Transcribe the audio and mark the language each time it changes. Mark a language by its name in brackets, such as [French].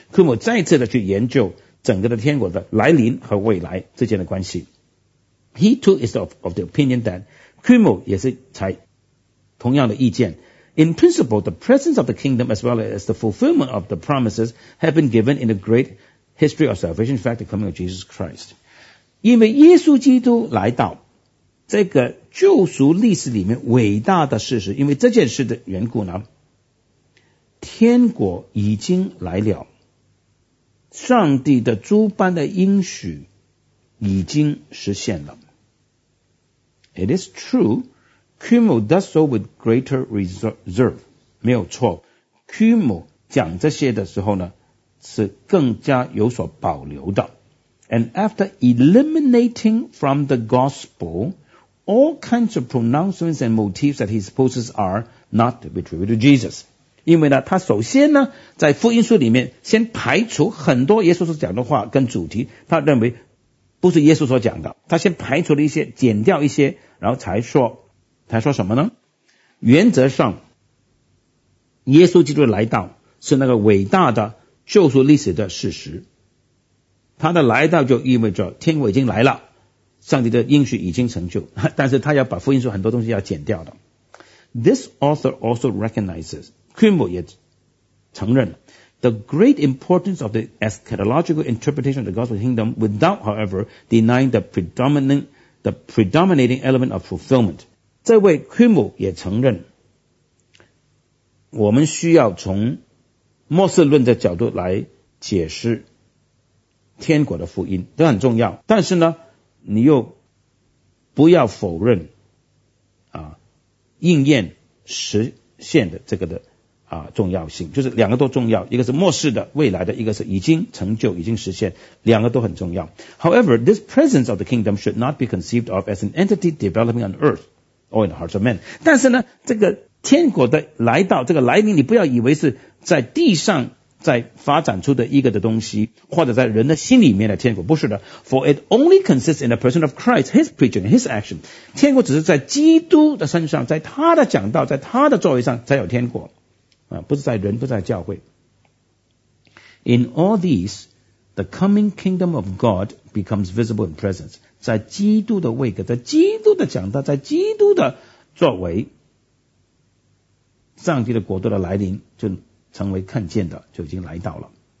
[Chinese] Kuhlmann 再次的去研究整个的天国的来临和未来之间的关系。 [English] He too is of the opinion that Kuhlmann [Chinese] 也是才同样的意见。 [English] In principle, the presence of the kingdom as well as the fulfillment of the promises have been given in the great history of salvation, in fact, the coming of Jesus Christ. [Chinese] 因为耶稣基督来到这个救赎历史里面伟大的事实，因为这件事的缘故呢，天国已经来了，上帝的诸般的应许已经实现了。 [English] It is true, Kuhlmann does so with greater reserve. [Chinese] 没有错， Kuhlmann 讲这些的时候呢，是更加有所保留的。 [English] And after eliminating from the gospel all kinds of pronouncements and motifs that he supposes are not to be attributed to Jesus. [Chinese] 因为呢，他首先呢，在福音书里面先排除很多耶稣所讲的话跟主题，他认为不是耶稣所讲的，他先排除了一些，剪掉一些，然后才说什么呢？原则上，耶稣基督来到是那个伟大的救赎历史的事实。他的来到就意味着天国已经来了，上帝的应许已经成就，但是他要把福音书很多东西要剪掉的。 [English] This author also recognizes, Kuhlmann [Chinese] 也承认了 [English] the great importance of the eschatological interpretation of the gospel kingdom without, however, denying the predominating element of fulfillment. [Chinese] 这位 Kuhlmann 也承认，我们需要从末世论的角度来解释天国的福音，这很重要。但是呢，你又不要否认啊应验实现的这个的啊重要性，就是两个都重要，一个是末世的未来的，一个是已经成就已经实现，两个都很重要。 [English] However, this presence of the kingdom should not be conceived of as an entity developing on earth or in the hearts of men. [Chinese] 但是呢，这个天国的来到，这个来临，你不要以为是在地上在发展出的一个的东西，或者在人的心里面的天国，不是的。 [English] For it only consists in the person of Christ, his preaching, his action. [Chinese] 天国只是在基督的身上，在他的讲道，在他的作为上才有天国啊，不是在人，不是在教会。 [English] In all these, the coming kingdom of God becomes visible in presence. [Chinese] 在基督的位格，在基督的讲道，在基督的作为，上帝的国度的来临就成为看见的，就已经来到了。